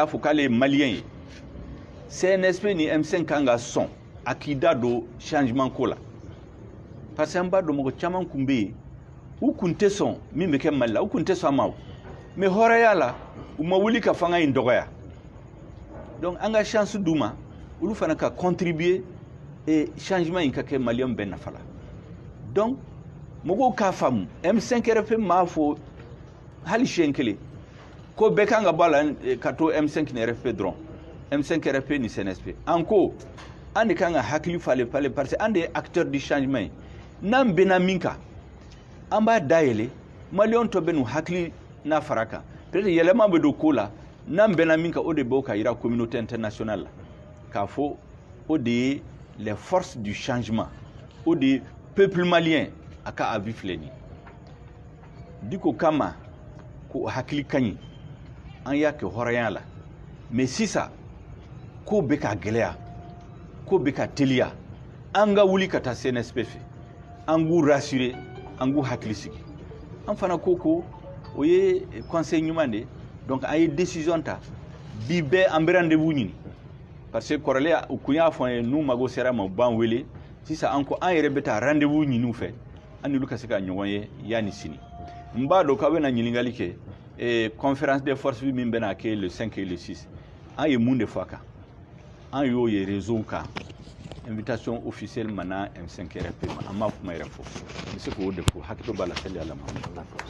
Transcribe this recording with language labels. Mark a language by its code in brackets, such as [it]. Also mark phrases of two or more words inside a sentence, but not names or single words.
[bm] fɔ k'ale ye maliyɛn ye CNSP ni M5 kan ka sɔn a k'i da don changement ko la [fr] parce que [bm] an b'a dɔn mɔgɔ caman kun bɛ yen u kun tɛ sɔn min bɛ kɛ Mali la u kun tɛ sɔn a ma mais hɔrɔnya la u ma wuli ka fanga in dɔgɔya donc an ka chance d'u ma olu fana ka [fr] contribuer et changement [bm] in ka kɛ maliyɛnw bɛɛ nafa la donc mɔgɔw k'a faamu M5 RFP m'a fɔ hali siɲɛ kelen ko bɛɛ kan ka bɔ a la ka to M5 ni RFP dɔrɔn M5 RFP ni CNSP an ko an de kan ka hakili falen falen [fr] parce que [bm] an de ye [fr] acteur du changement [bm] ye n'an bɛnna min kan an b'a dayɛlɛ maliyɛnw tɔ bɛ n'u hakili n'a fara kan peut-être yɛlɛma bɛ don ko la n'an bɛnna min kan o de b'o ka yira [fr] communauté internationale [bm] la k'a fɔ o de ye [fr] les forces du changement [bm] o de ye [fr] peuple malien [bm] a ka avis filɛ nin ye diko kama ko hakili ka ɲi an y'a kɛ hɔrɔnya la mais sisan ko bɛ ka gɛlɛya ko bɛ ka teliya an ka wuli ka taa CNSP fɛ an k'u rassurer an k'u hakili sigi an fana ko o ye conseil ɲuman de donc an ye décision ta bi bɛɛ an bɛ rendez-vous ɲini [fr] parce que [bm] kɔrɔlen u kun y'a fɔ an ye n'u mago sera ma u b'an wele sisan an ko an yɛrɛ bɛ taa rendez-vous ɲini u fɛ an n'olu ka se ka ɲɔgɔn ye yanni sini n b'a dɔn k'aw bɛna ɲininkali kɛ [fr] et conférence des forces vives [bm] min bena ke [fr] le 5 et le 6 [bm] an ye mun de faka an yo ye réseau ka [fr] invitation officielle [bm] mana M5 RP amma kuma yɛrɛ fo n bɛ se k'o de fo hakili b'a la sali ala ma